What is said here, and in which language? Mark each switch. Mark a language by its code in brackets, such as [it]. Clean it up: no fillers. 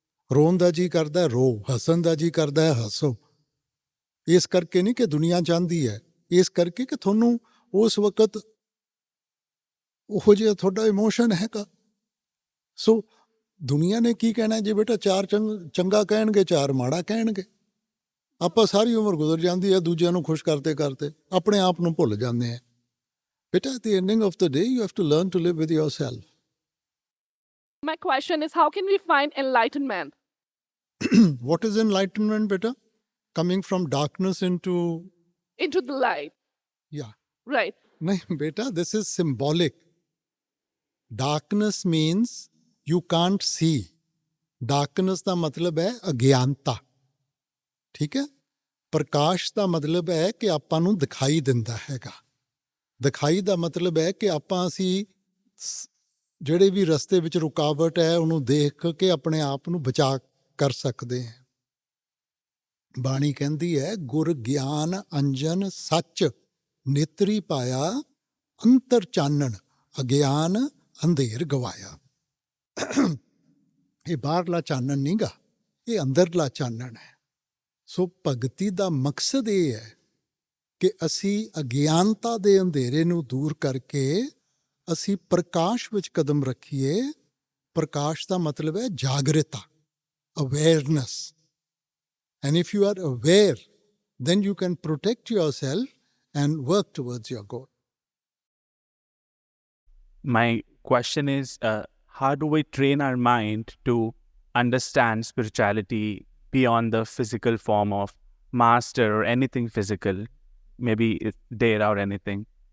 [pa] ਰੋਣ ਦਾ ਜੀ ਕਰਦਾ ਰੋ, ਹੱਸਣ ਦਾ ਜੀ ਕਰਦਾ ਹੈ ਹੱਸੋ। ਇਸ ਕਰਕੇ ਨਹੀਂ ਕਿ ਦੁਨੀਆ ਚਾਹੁੰਦੀ ਹੈ, ਇਸ ਕਰਕੇ ਕਿ ਤੁਹਾਨੂੰ ਉਸ ਵਕਤ ਉਹੋ ਜਿਹਾ ਤੁਹਾਡਾ ਇਮੋਸ਼ਨ ਹੈਗਾ। ਸੋ ਦੁਨੀਆ ਨੇ ਕੀ ਕਹਿਣਾ ਜੇ ਬੇਟਾ, ਚਾਰ ਚੰਗਾ ਕਹਿਣਗੇ, ਚਾਰ ਮਾੜਾ ਕਹਿਣਗੇ। ਆਪਾਂ ਸਾਰੀ ਉਮਰ ਗੁਜ਼ਰ ਜਾਂਦੀ ਹੈ ਦੂਜਿਆਂ ਨੂੰ ਖੁਸ਼ ਕਰਦੇ ਕਰਦੇ, ਆਪਣੇ ਆਪ ਨੂੰ ਭੁੱਲ ਜਾਂਦੇ ਹਾਂ। [en] ਬੇਟਾ, at the ending of the day, you have to learn to live with yourself. My question is, how can we find enlightenment? What is enlightenment, beta? Coming from darkness into the light. Yeah. Right. No, beta, this is symbolic. Darkness means you can't see. [pa] Darkness ਦਾ ਮਤਲਬ ਹੈ ਅਗਿਆਨਤਾ, ਠੀਕ ਹੈ। ਪ੍ਰਕਾਸ਼ ਦਾ ਮਤਲਬ ਹੈ ਕਿ ਆਪਾਂ ਨੂੰ ਦਿਖਾਈ ਦਿੰਦਾ ਹੈਗਾ। ਦਿਖਾਈ ਦਾ ਮਤਲਬ ਹੈ ਕਿ ਅਸੀਂ ਜਿਹੜੇ ਵੀ ਰਸਤੇ ਵਿੱਚ ਰੁਕਾਵਟ ਹੈ ਉਹਨੂੰ ਦੇਖ ਕੇ ਆਪਣੇ ਆਪ ਨੂੰ ਬਚਾ ਕਰ ਸਕਦੇ ਹਾਂ। ਬਾਣੀ ਕਹਿੰਦੀ ਹੈ, ਗੁਰ ਗਿਆਨ ਅੰਜਨ ਸੱਚ ਨੇਤਰੀ ਪਾਇਆ, ਅੰਤਰ ਚਾਨਣ ਅਗਿਆਨ ਅੰਧੇਰ ਗਵਾਇਆ। ਇਹ ਬਾਹਰਲਾ ਚਾਨਣ ਨਹੀਂ ਗਾ, ਇਹ ਅੰਦਰਲਾ ਚਾਨਣ ਹੈ। ਸੋ ਭਗਤੀ ਦਾ ਮਕਸਦ ਇਹ ਹੈ ਕਿ ਅਸੀਂ ਅਗਿਆਨਤਾ ਦੇ ਅੰਧੇਰੇ ਨੂੰ ਦੂਰ ਕਰਕੇ ਅਸੀਂ ਪ੍ਰਕਾਸ਼ ਵਿੱਚ ਕਦਮ ਰੱਖੀਏ। ਪ੍ਰਕਾਸ਼ ਦਾ ਮਤਲਬ ਹੈ ਜਾਗਰਤਾ, awareness. [en] And if you are aware, then you can protect yourself and work towards your goal. My question is, how do we train our mind to understand spirituality beyond the physical form of master or anything physical, maybe there or anything?